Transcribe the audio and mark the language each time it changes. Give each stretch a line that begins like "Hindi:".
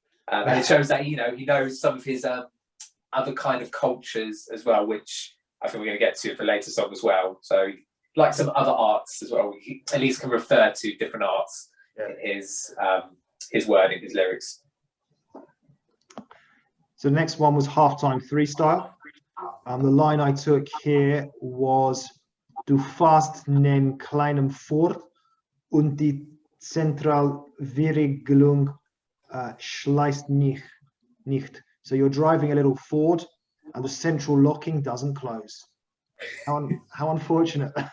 English: And it shows that, you know, he knows some of his other kind of cultures as well, which I think we're going to get to for later song as well. So like some other arts as well, he at least can refer to different arts in his wording, his lyrics. So the next one was Halftime Freestyle. The line I took here was:
German: Du fährst nen kleinen Ford und die Zentralverriegelung schließt nicht.
English: So you're driving a little Ford and the central locking doesn't close. How unfortunate.